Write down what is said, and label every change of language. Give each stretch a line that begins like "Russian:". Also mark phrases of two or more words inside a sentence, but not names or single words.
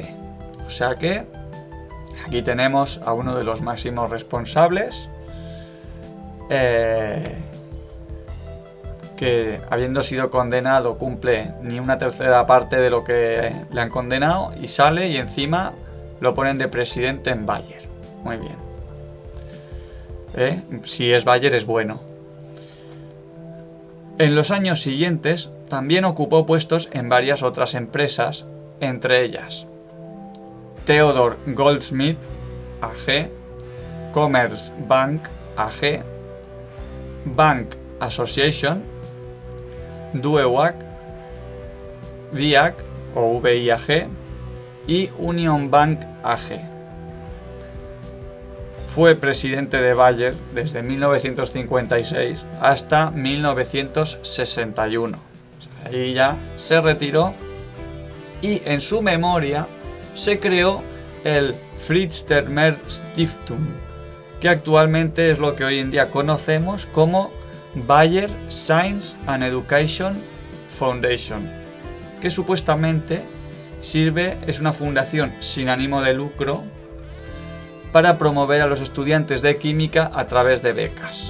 Spanish: O sea que aquí tenemos a uno de los máximos responsables que, habiendo sido condenado, cumple ni una tercera parte de lo que le han condenado y sale y encima lo ponen de presidente en Bayer. Muy bien. Si es Bayer es bueno. En los años siguientes también ocupó puestos en varias otras empresas, entre ellas Theodor Goldsmith AG, Commerzbank AG, Bank Association, Duewag, VIAG o VIAG y Union Bank AG. Fue presidente de Bayer desde 1956 hasta 1961. Ahí ya se retiró y en su memoria se creó el Fritz Termer Stiftung, que actualmente es lo que hoy en día conocemos como Bayer Science and Education Foundation, que supuestamente es una fundación sin ánimo de lucro para promover a los estudiantes de química a través de becas.